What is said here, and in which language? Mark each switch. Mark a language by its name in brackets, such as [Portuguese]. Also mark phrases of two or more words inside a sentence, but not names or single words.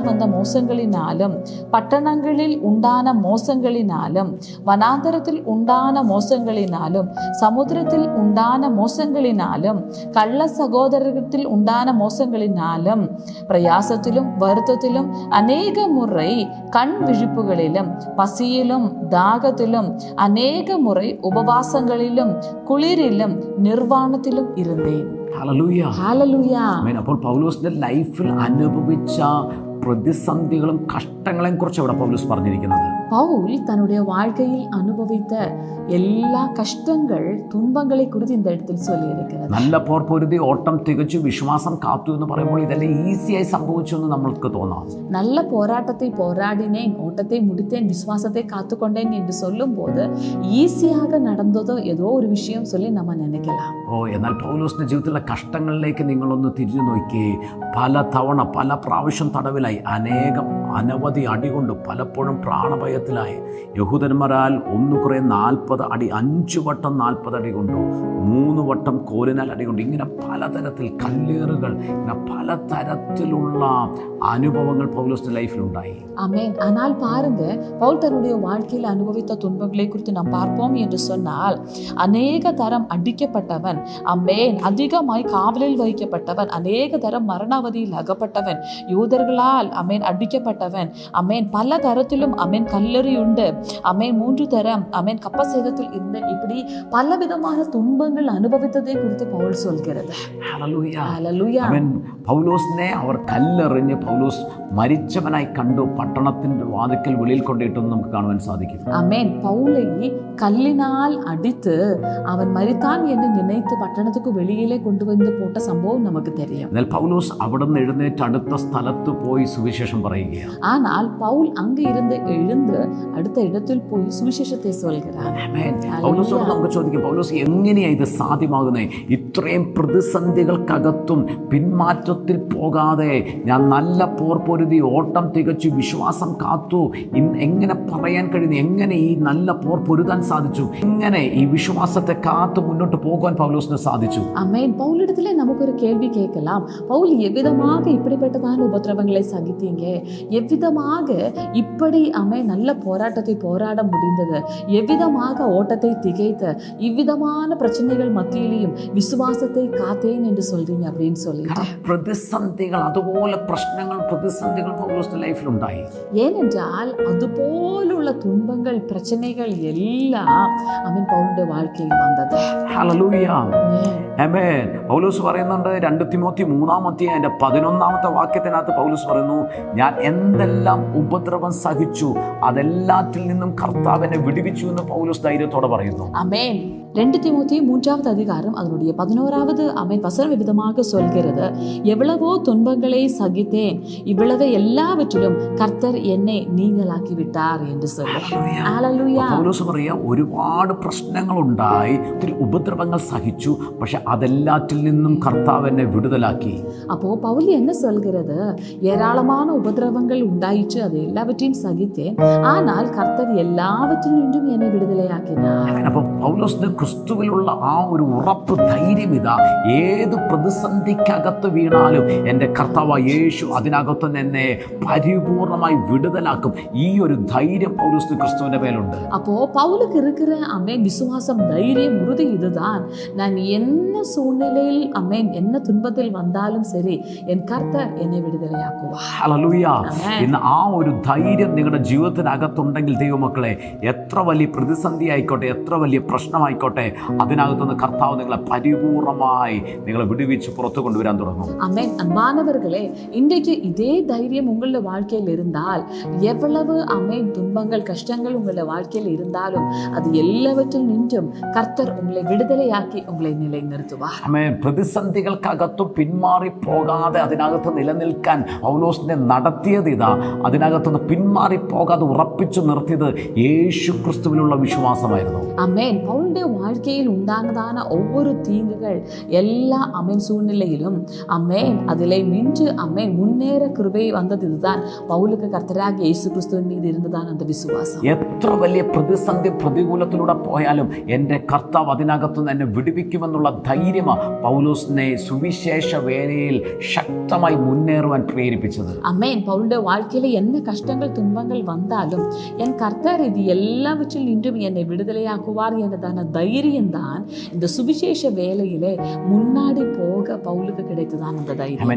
[Tamil] வந்த மோசங்களினாலும், பட்டணங்களில் உண்டான மோசங்களினாலும், வனாந்தரத்தில் உண்டான மோசங்களினாலும், சமுத்திரத்தில் உண்டான மோசங்களினாலும், கள்ள சகோதரத்தில் உண்டான மோசங்களினாலும், பிரயாசத்திலும் வருத்தத்திலும், அநேக முறை கண் விழிப்புகளிலும், பசியிலும் தாகத்திலும், அநேக முறை உபவாசங்களிலும் குளிரிலும் நிர்வாணத்திலும் இருந்தேன். [Malayalam] ഹല്ലേലൂയ. ഹല്ലേലൂയ. അപ്പോൾ പൗലോസിന്റെ ലൈഫിൽ അനുഭവിച്ച പ്രതിസന്ധികളും കഷ്ടങ്ങളെയും കുറിച്ച് ഇവിടെ പൗലോസ് പറഞ്ഞിരിക്കുന്നത്. [Tamil] பவுல் தன்னுடைய வாழ்க்கையில் அனுபவித்த எல்லா கஷ்டங்கள் துன்பங்களை குறித்து இந்த இடத்தில் சொல்லி இருக்கிறது. [Malayalam] നല്ല പോർ പൊരുതി, ഓട്ടം തികച്ചു, വിശ്വാസം കാത്തു എന്ന് പറയുമ്പോൾ ഇതെല്ലാം ഈസിയായി സംഭവിച്ചു എന്ന് നമ്മൾക്ക് തോന്നാം. [Tamil] நல்ல போராட்டத்தை போராடினேன், ஓட்டத்தை முடித்தேன், விசுவாசத்தை காத்துக்கொண்டேன் என்று சொல்லும் போது ஈஸியாக நடந்ததோ ஏதோ ஒரு விஷயம் சொல்லி நம்ம நினைக்கலாம். [Malayalam] എന്നാൽ പൗലോസിന്റെ ജീവിതത്തിലെ കഷ്ടങ്ങളിലേക്ക് നിങ്ങളൊന്ന് തിരിഞ്ഞു നോക്കി. പല തവണ പല പ്രാവശ്യം തടവിലായി, അനേകം അനവധി അടികൊണ്ട് പലപ്പോഴും പ്രാണഭയത്തിലായി യഹൂദന്മാരാൽ 1 40 അടി, 5 വട്ടം 40 അടി കൊണ്ടു, 3 വട്ടം കോലിനാൽ അടി കൊണ്ട്, ഇങ്ങനെ പലതരത്തിൽ കല്ലേറുകൾ, ഇങ്ങനെ പലതരത്തിലുള്ള അനുഭവങ്ങൾ പൗലോസിന്റെ ലൈഫിലുണ്ടായി. [Tamil] ஆமென். ஆனால் பாருங்க, பவுல் தன்னுடைய வாழ்க்கையில் அனுபவித்த துன்பங்களை குறித்து நாம் பார்ப்போம் என்று சொன்னால், அநேக தரம் அடிக்கப்பட்டவன், அமேன், அதிகமாய் காவலில் வைக்கப்பட்டவன், அநேக தரம் மரணாவதியில் அகப்பட்டவன், யூதர்களால் அமேன் அடிக்கப்பட்டவன், அமேன், பல தரத்திலும் அமேன் கல்லறி உண்டு, அமேன் 3 தரம் அமேன் கப்பசேதத்தில் இருந்த, இப்படி பல விதமான துன்பங்கள் அனுபவித்ததை குறித்து பவுல் சொல்கிறது. [Malayalam] ഹല്ലേലൂയ. [Tamil] ஹல்லேலூயா. [Malayalam] ആമേൻ. പൗലോസിനെ അവർ കല്ലെറിഞ്ഞ് പൗലോസ് മരിച്ചവനായി കണ്ടു, പട്ടണത്തിന്റെ വാതിക്കൽ വെളിയിൽ കൊണ്ടിട്ടെന്ന് നമുക്ക് കാണുവാൻ സാധിക്കും. [Tamil] அமேன். பவுலை கல்லினால் அடித்து அவன் மரித்தான் என்று நினைத்து பட்டணத்துக்கு வெளியிலே கொண்டு வந்து போட்ட சம்பவம் நமக்கு தெரியும். [Malayalam] എന്നാൽ പൗലോസ് അവിടെ നിന്ന് എഴുന്നേറ്റ് അടുത്ത സ്ഥലത്ത് പോയി സുവിശേഷം പറയുകയാണ്. [Tamil] ஆனால் பவுல் அங்கு இருந்து எழுந்து அடுத்த இடத்தில் போய் சுவிசேஷத்தை சொல்கிறார். [Malayalam] ആമേൻ. പൗലോസോട് നമുക്ക് ചോദിക്കാം, പൗലോസ് എങ്ങനെയാ ഇത് സാധ്യമാകുന്നത്? ഇത്രയും പ്രതിസന്ധികൾക്കകത്തും പിന്മാറ്റത്തിൽ പോകാതെ ഞാൻ നല്ല പോർ പൊരുതി ഓട്ടം തികച്ചു വിശ്വാസം കാത്തു, എങ്ങനെ പറയാൻ കഴിയുന്നു? എങ്ങനെ ഈ നല്ല പോർ പൊരുതാൻ സാധിച്ചു? എങ്ങനെ ഈ വിശ്വാസത്തെ കാത്തു മുന്നോട്ട് പോകാൻ പൗലോസിന് സാധിച്ചു? [Tamil] ஆமென். பவுலிடத்திலே நமக்கு ஒரு கேள்வி கேட்கலாம். பவுல் எவ்விதமாக இப்படிப்பட்டதான உபத்திரவங்களை சகித்தீங்க? எவ்விதமாக இப்படி நல்ல போராட்டத்தை போராட முடிந்தது? எவ்விதமாக ஓட்டத்தை திகைத்த இவ்விதமான பிரச்சனைகள் மத்தியிலையும் விசுவாசத்தை காத்தேன் என்று சொல்றீங்க அப்படின்னு சொல்லிட்டு. [Malayalam] പ്രതിസന്ധികൾ, അതുപോലെ പ്രശ്നങ്ങൾ, പ്രതിസന്ധികൾ പൗലോസിന്റെ ലൈഫിലുണ്ടായി. [Tamil] ஏனென்றால் அதுபோலுள்ள துன்பங்கள் பிரச்சனைகள் எல்லாம் பவுலுடைய வாழ்க்கையில் வந்தது. [Malayalam] ഹല്ലേലൂയ. ആമേൻ. പൗലോസ് പറയുന്നുണ്ട്, 2 തിമോത്തി 3-11 വാക്യത്തിനകത്ത് പൗലോസ് പറയുന്നു, ഞാൻ എന്തെല്ലാം ഉപദ്രവം സഹിച്ചു അതെല്ലാത്തിൽ നിന്നും കർത്താവിനെ വിടുവിച്ചു എന്ന് പൗലോസ് ധൈര്യത്തോടെ പറയുന്നു. [Tamil] ஆமென். 2 தீமோத்தேயு 3வது அதிகாரம் அதனுடைய 11வது வசனம் விதமாக சொல்கிறது, எவ்வளவோ துன்பங்களை சகித்தேன், இவ்வளவு எல்லாவற்றிலும் கர்த்தர் என்னை நீங்களாக்கி விட்டார் என்று சொல்லி. [Malayalam] ഹല്ലേലൂയ. പൗലോസ് പറയാ, ഒരുപാട് പ്രശ്നങ്ങളുണ്ടായി, ഒത്തിരി ഉപദ്രവങ്ങൾ സഹിച്ചു, പക്ഷെ അതെല്ലാറ്റിൽ നിന്നും കർത്താവ് എന്നെ വിടുതലാക്കി. [Tamil] அப்போ பவுல் என்ன சொல்கிறது? ஏராளமான உபதிரவங்கள் உண்டாயிற்று, அது எல்லாவற்றையும் சகித்தேன், ஆனால் கர்த்தர் எல்லாவற்றில் நின்றும் என்னை விடுதலையாக்கினார். [Malayalam] അപ്പോൾ പൗലോസിന് ക്രിസ്തുവിലുള്ള ആ ഒരു ഉറപ്പ്, ധൈര്യം ഇതാ, ഏത് പ്രതിസന്ധിക്കകത്ത് വീണാലും എൻ്റെ കർത്താവ് യേശു അതിനകത്ത് എന്നെ പരിപൂർണമായി വിടുതലാക്കും. ഈ ഒരു ധൈര്യം പൗലോസിന് ക്രിസ്തുവിന്റെ മേലുണ്ട്. [Tamil] அப்போ பவுலுக்கு இருக்கிற விசுவாசம், தைரியம், உறுதி இதுதான். நான் என்ன சூழ்நிலையில் என்ன துன்பத்தில் வந்தாலும் சரி, என் கர்த்தர் என்னை விடுதலையாக்குவார். [Malayalam] ഹല്ലേലൂയ. ഇന്ന് ആ ഒരു ധൈര്യം നിങ്ങളുടെ ജീവിതത്തിനകത്തുണ്ടെങ്കിൽ ദൈവമക്കളെ, എത്ര വലിയ പ്രതിസന്ധി ആയിക്കോട്ടെ, എത്ര വലിയ പ്രശ്നമായിക്കോട്ടെ, അതിനകത്തുനിന്ന് കർത്താവ് നിങ്ങളെ പരിപൂർണമായി നിങ്ങളെ വിടുവിച്ച് പുറത്തു കൊണ്ടുവരാൻ തുടങ്ങും. [Tamil] ஆமென். அன்பானவர்களே, இன்றைக்கு இதே தைரியம் உங்களுடைய வாழ்க்கையில் இருந்தால், எவ்வளவு துன்பங்கள் கஷ்டங்கள் உங்களுடைய வாழ்க்கையில் இருந்தாலும் அது எல்லாவற்றில் நின்றும் கர்த்தர் உங்களை விடுதலையாக்கி உங்களை நிலைநிறுத்துவார். [Malayalam] ആമേൻ. പ്രതിസന്ധികൾക്കകത്തും പിന്മാറി പോകാതെ അതിനകത്ത് നിലനിൽക്കാൻ പൗലോസിനെ നടത്തിയത് ഇതാ, അതിനകത്തുനിന്ന് പിന്മാറി പോകാതെ ഉറപ്പിച്ചു നിർത്തിയത് യേശു ക്രിസ്തുവിലുള്ള വിശ്വാസമായിരുന്നു. [Tamil] ஆமென். பவுலுடைய வாழ்க்கையில் உண்டானதான ஒவ்வொரு தீங்குகள் எல்லா சூழ்நிலையிலும் அதிலே நின்று முன்னேற கிருபை வந்தது இதுதான். பவுலுக்கு கர்த்தராக இயேசு கிறிஸ்துவின் மீது இருந்ததான் அந்த விசுவாസം. [Malayalam] എത്ര വലിയ പ്രതിസന്ധി പ്രതികൂലത്തിലൂടെ പോയാലും എൻ്റെ കർത്താവ് അതിനകത്തുനിന്ന് എന്നെ വിടുവിക്കുമെന്നുള്ള ധൈര്യമാണ് പൗലോസിനെ സുവിശേഷ വേലയിൽ ശക്തമായി മുന്നേറുവാൻ പ്രേരിപ്പിച്ചത്. [Tamil] ஆமென். பவுலுடைய வாழ்க்கையில என்ன கஷ்டங்கள் துன்பங்கள் வந்தாலும் என் கர்த்தர் இது எல்லாவற்றில் நின்றும் என்னை விடுதலையாக்குவார் என்றதான தைரியம் தான் இந்த சுவிசேஷ வேலையிலே முன்னாடி போக பவுலுக்கு கிடைத்ததான் அந்த தைரியம்.